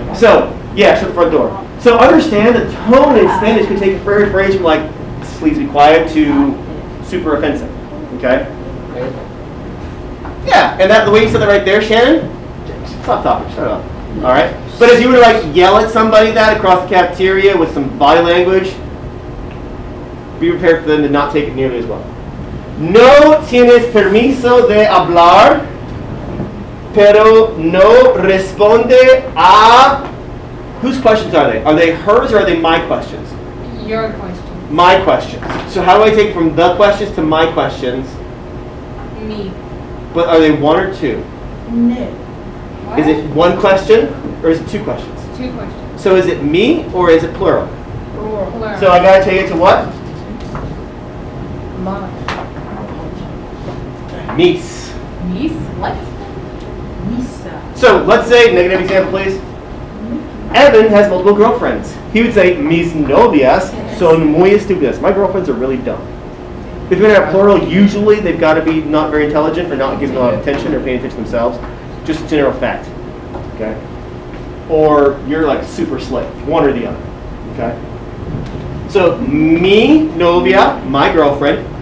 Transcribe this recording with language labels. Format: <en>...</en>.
<en>So yeah, shut the front door. So understand the tone in Spanish can take a very phrase from like please be quiet to super offensive. Okay. Yeah, and that the way you said that right there, Shannon. Stop talking. Shut up. All right. But if you were to like yell at somebody that across the cafeteria with some body language, be prepared for them to not take it nearly as well.</en> <es>No tienes permiso de hablar, pero no responde a.</es> <en>Whose questions are they? Are they hers or are they my questions? Your question. My questions. So how do I take from the questions to my questions? Me. But are they one or two? No. What? Is it one question or is it two questions? Two questions. So is it me or is it plural? Plural. So I gotta take it to what? Mine.</en> <es>Mis.</es> <en>Niece? What?</en> <es>Misa.</es> <en>So let's say, negative example please. Evan has multiple girlfriends. He would say,</en> <es>mis novias son muy estúpidas.</es> <en>My girlfriends are really dumb. If you're going to have plural, usually they've got to be not very intelligent or not giving a lot of attention or paying attention to themselves. Just a general fact. Okay? Or you're like super slick. One or the other. Okay? So,</en> <es>mi novia,</es> <en>my girlfriend.</en>